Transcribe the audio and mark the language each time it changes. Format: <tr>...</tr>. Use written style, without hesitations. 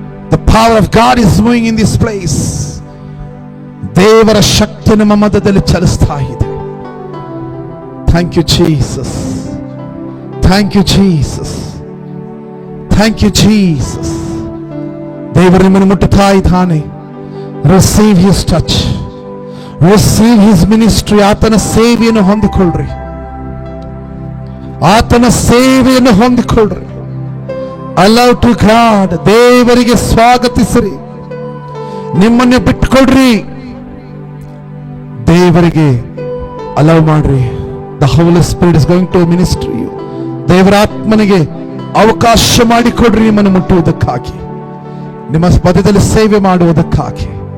<en>The power of God is moving in this place.</en> <kn>ದೇವರ ಶಕ್ತಿ ನಮ್ಮ ಮಧ್ಯದಲ್ಲಿ ಚಲಿಸ್ತಾ ಇದೆ.</kn> <en>Thank you Jesus. Thank you Jesus. Thank you Jesus.</en> <kn>ದೇವರು ನಿಮ್ಮನ್ನು ಮುಟ್ಟುತ್ತಾ ಇದ್ದಾನೆ.</kn> <en>Receive his touch. Receive his ministry.</en> <kn>ಆತನ ಸೇವೆಯನ್ನು ಹೊಂದಿಕೊಳ್ಳ್ರಿ. ಆತನ ಸೇವೆಯನ್ನು ಹೊಂದಿಕೊಳ್ಳ್ರಿ.</kn> <en>Allow to God.</en> <kn>ದೇವರಿಗೆ ಸ್ವಾಗತಿಸಿರಿ. ನಿಮ್ಮನ್ನು ಬಿಟ್ಟುಕೊಡ್ರಿ. ದೇವರಿಗೆ ಅಲೌ ಮಾಡ್ರಿ.</kn> <en>The Holy Spirit is going to minister you.</en> <kn>ದೇವರ ಆತ್ಮನಿಗೆ ಅವಕಾಶ ಮಾಡಿಕೊಡ್ರಿ ನಿಮ್ಮನ್ನು ಮುಟ್ಟುವುದಕ್ಕಾಗಿ, ನಿಮ್ಮ ಮಧ್ಯದಲ್ಲಿ ಸೇವೆ ಮಾಡುವುದಕ್ಕಾಗಿ.</kn>